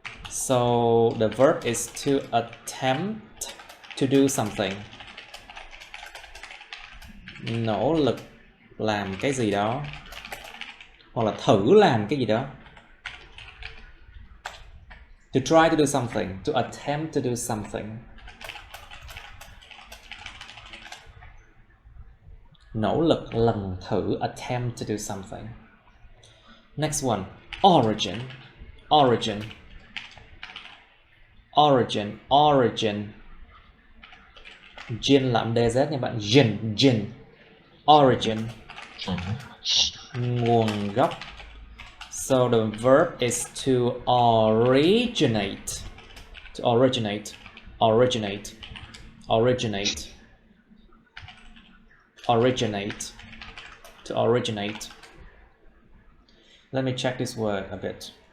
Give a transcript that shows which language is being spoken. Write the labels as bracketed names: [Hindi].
[English] So the verb is to attempt to do something. [Vietnamese] Nỗ lực làm cái gì đó hoặc là thử làm cái gì đó. [English] To try to do something, to attempt to do something. [Vietnamese] Nỗ lực, lần thử, [English] attempt to do something. Next one, origin, origin, origin, origin. [Vietnamese] Gin là âm DZ nha bạn, gin, origin, nguồn gốc. [English] So the verb is to originate, to originate, originate, originate, originate, to originate. Let me check this word a bit.